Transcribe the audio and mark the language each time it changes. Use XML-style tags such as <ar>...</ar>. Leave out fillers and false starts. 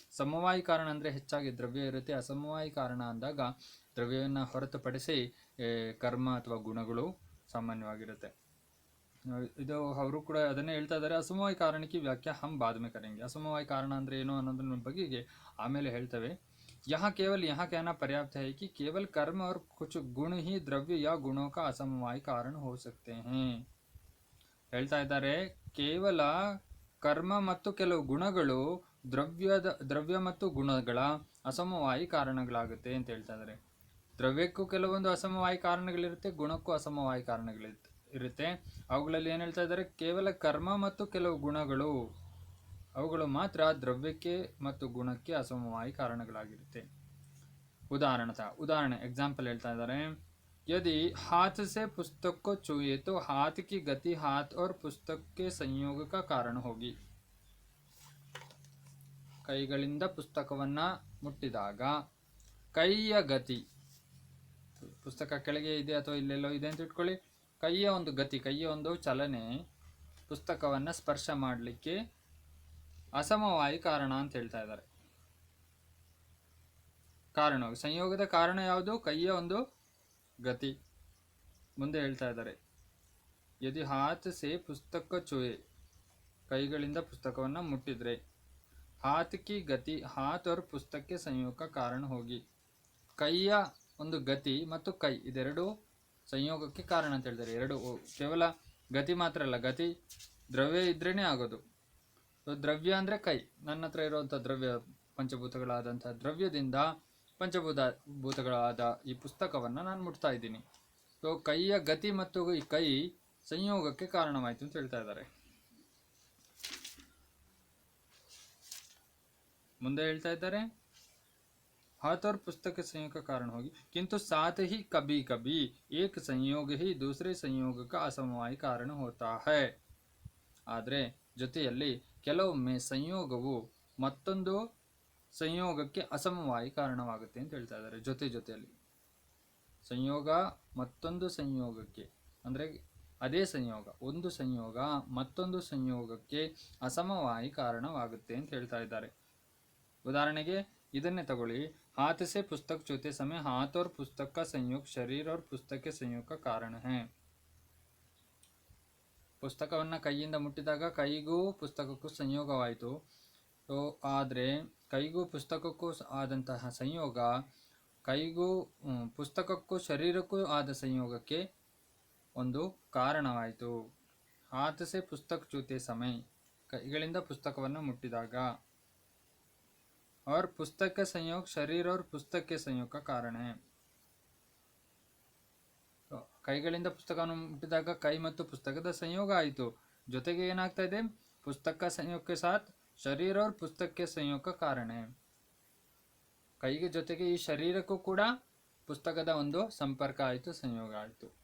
<kn>ಸಮವಾಯಿ ಕಾರಣ ಅಂದರೆ ಹೆಚ್ಚಾಗಿ ದ್ರವ್ಯ ಇರುತ್ತೆ. ಅಸಮವಾಯಿ ಕಾರಣ ಅಂದಾಗ ದ್ರವ್ಯವನ್ನು ಹೊರತುಪಡಿಸಿ ಕರ್ಮ ಅಥವಾ ಗುಣಗಳು ಸಾಮಾನ್ಯವಾಗಿರುತ್ತೆ. ಇದು ಅವರು ಕೂಡ ಅದನ್ನೇ ಹೇಳ್ತಾ ಇದ್ದಾರೆ. ಅಸಮವಾಯಿ ಕಾರಣಕ್ಕೆ ವ್ಯಾಖ್ಯಾ</kn> <hi>ಹಮ್ ಬಾದ್ ಮೇ ಕರೆಂಗೆ.</hi> <kn>ಅಸಮವಾಯಿ ಕಾರಣ ಅಂದರೆ ಏನು ಅನ್ನೋದ್ರ ಬಗೆಗೆ ಆಮೇಲೆ ಹೇಳ್ತೇವೆ.</kn> <hi>यहाँ केवल यहाँ कहना पर्याप्त है कि केवल कर्म और कुछ गुण ही द्रव्य या गुणों का असमवाय कारण हो सकते हैं.</hi> <kn>ಹೇಳ್ತಾ ಇದ್ದಾರೆ, ಕೇವಲ ಕರ್ಮ ಮತ್ತು ಕೆಲವು ಗುಣಗಳು ದ್ರವ್ಯ ಮತ್ತು ಗುಣಗಳ ಅಸಮವಾಯಿ ಕಾರಣಗಳಾಗುತ್ತೆ ಅಂತ ಹೇಳ್ತಾ ಇದ್ದಾರೆ. ದ್ರವ್ಯಕ್ಕೂ ಕೆಲವೊಂದು ಅಸಮವಾಯಿ ಕಾರಣಗಳಿರುತ್ತೆ, ಗುಣಕ್ಕೂ ಅಸಮವಾಯಿ ಕಾರಣಗಳಿರುತ್ತೆ. ಅವುಗಳಲ್ಲಿ ಏನು ಹೇಳ್ತಾ ಇದ್ದಾರೆ? ಕೇವಲ ಕರ್ಮ ಮತ್ತು ಕೆಲವು ಗುಣಗಳು, ಅವುಗಳು ಮಾತ್ರ ದ್ರವ್ಯಕ್ಕೆ ಮತ್ತು ಗುಣಕ್ಕೆ ಅಸಮವಾಯಿ ಕಾರಣಗಳಾಗಿರುತ್ತೆ.</kn> <hi>उदाहरण एग्जाम्पल</hi> <kn>ಹೇಳ್ತಾ ಇದ್ದಾರೆ.</kn> <hi>यदि हाथ से पुस्तक को छुए तो हाथ की गति हाथ और पुस्तक के संयोग का कारण होगी.</hi> <kn>ಕೈಗಳಿಂದ ಪುಸ್ತಕವನ್ನ ಮುಟ್ಟಿದಾಗ ಕೈಯ ಗತಿ, ಪುಸ್ತಕ ಕೆಳಗೆ ಇದೆ ಅಥವಾ ಇಲ್ಲೆಲ್ಲೋ ಇದೆ ಅಂತ ಇಟ್ಕೊಳ್ಳಿ, ಕೈಯ ಒಂದು ಗತಿ, ಕೈಯ ಒಂದು ಚಲನೆ ಪುಸ್ತಕವನ್ನ ಸ್ಪರ್ಶ ಮಾಡಲಿಕ್ಕೆ ಅಸಮವಾಯಿ ಕಾರಣ ಅಂತ ಹೇಳ್ತಾ ಇದ್ದಾರೆ. ಕಾರಣ, ಸಂಯೋಗದ ಕಾರಣ ಯಾವುದು? ಕೈಯ ಒಂದು ಗತಿ. ಮುಂದೆ ಹೇಳ್ತಾ ಇದ್ದಾರೆ,</kn> <hi>ಯದಿ ಹಾತ್ ಸೆ ಪುಸ್ತಕ ಚುಯೆ,</hi> <kn>ಕೈಗಳಿಂದ ಪುಸ್ತಕವನ್ನ ಮುಟ್ಟಿದ್ರೆ,</kn> <hi>ಹಾತ್ ಕಿ ಗತಿ ಹಾತ್ और</hi> <kn>ಪುಸ್ತಕಕ್ಕೆ ಸಂಯೋಗ ಕಾರಣ ಹೋಗಿ, ಕೈಯ ಒಂದು ಗತಿ ಮತ್ತು ಕೈ ಇದೆರಡು ಸಂಯೋಗಕ್ಕೆ ಕಾರಣ ಅಂತ ಹೇಳ್ತಾರೆ. ಎರಡು ಕೇವಲ ಗತಿ ಮಾತ್ರ ಅಲ್ಲ, ಗತಿ ದ್ರವ್ಯ ಇದ್ರೇನೆ ಆಗೋದು. ದ್ರವ್ಯ ಅಂದರೆ ಕೈ, ನನ್ನ ಹತ್ರ ಇರುವಂಥ ದ್ರವ್ಯ, ಪಂಚಭೂತಗಳಾದಂಥ ದ್ರವ್ಯದಿಂದ ಪಂಚಭೂತಗಳಾದ ಈ ಪುಸ್ತಕವನ್ನು ನಾನು ಮುಟ್ತಾ ಇದ್ದೀನಿ. ಸೊ ಕೈಯ ಗತಿ ಮತ್ತು ಈ ಕೈ ಸಂಯೋಗಕ್ಕೆ ಕಾರಣವಾಯಿತು ಅಂತ ಹೇಳ್ತಾ ಇದ್ದಾರೆ. ಮುಂದೆ ಹೇಳ್ತಾ ಇದ್ದಾರೆ,</kn> <hi>हाथ और पुस्तक के संयोग का कारण होगी, किंतु साथ ही कभी कभी एक संयोग ही दूसरे संयोग का असमवाय कारण होता है.</hi> <kn>ಆದರೆ ಜೊತೆಯಲ್ಲಿ ಕೆಲವೊಮ್ಮೆ ಸಂಯೋಗವು ಮತ್ತೊಂದು ಸಂಯೋಗಕ್ಕೆ ಅಸಮವಾಯಿ ಕಾರಣವಾಗುತ್ತೆ ಅಂತ ಹೇಳ್ತಾ ಇದ್ದಾರೆ. ಜೊತೆಯಲ್ಲಿ ಸಂಯೋಗ ಮತ್ತೊಂದು ಸಂಯೋಗಕ್ಕೆ, ಅಂದರೆ ಅದೇ ಸಂಯೋಗ, ಒಂದು ಸಂಯೋಗ ಮತ್ತೊಂದು ಸಂಯೋಗಕ್ಕೆ ಅಸಮವಾಯಿ ಕಾರಣವಾಗುತ್ತೆ ಅಂತ ಹೇಳ್ತಾ ಇದ್ದಾರೆ. ಉದಾಹರಣೆಗೆ ಇದನ್ನೇ ತಗೊಳ್ಳಿ,</kn> <hi>हाथ से पुस्तक छूते समय हाथ और पुस्तक का संयोग शरीर और पुस्तक के संयोग का कारण है.</hi> <kn>ಪುಸ್ತಕವನ್ನ ಕೈಯಿಂದ ಮುಟ್ಟಿದಾಗ ಕೈಗೂ ಪುಸ್ತಕಕ್ಕೂ ಸಂಯೋಗವಾಯಿತು. ಆದರೆ ಕೈಗೂ ಪುಸ್ತಕಕ್ಕೂ ಆದಂತಹ ಸಂಯೋಗ ಕೈಗೂ ಪುಸ್ತಕಕ್ಕೂ ಶರೀರಕ್ಕೂ ಆದ ಸಂಯೋಗಕ್ಕೆ ಒಂದು ಕಾರಣವಾಯಿತು.</kn> <hi>हाथ से पुस्तक छूते समय,</hi> <kn>ಕೈಗಳಿಂದ ಪುಸ್ತಕವನ್ನು ಮುಟ್ಟಿದಾಗ,</kn> <hi>और पुस्तक का संयोग शरीर और पुस्तक के संयोग का कारण है.</hi> <kn>ಕೈಗಳಿಂದ ಪುಸ್ತಕವನ್ನು ಮುಟ್ಟಿದಾಗ ಕೈ ಮತ್ತು ಪುಸ್ತಕದ ಸಂಯೋಗ ಆಯಿತು. ಜೊತೆಗೆ ಏನಾಗ್ತಾ ಇದೆ, ಪುಸ್ತಕ ಸಂಯೋಗಕ್ಕೆ</kn> <hi>ಸಾಥ್ ಶರೀರ और पुस्तक के संयोग का कारण है.</hi> <kn>ಕೈಗೆ ಜೊತೆಗೆ ಈ ಶರೀರಕ್ಕೂ ಕೂಡ ಪುಸ್ತಕದ ಒಂದು ಸಂಪರ್ಕ ಆಯಿತು, ಸಂಯೋಗ ಆಯಿತು.</kn>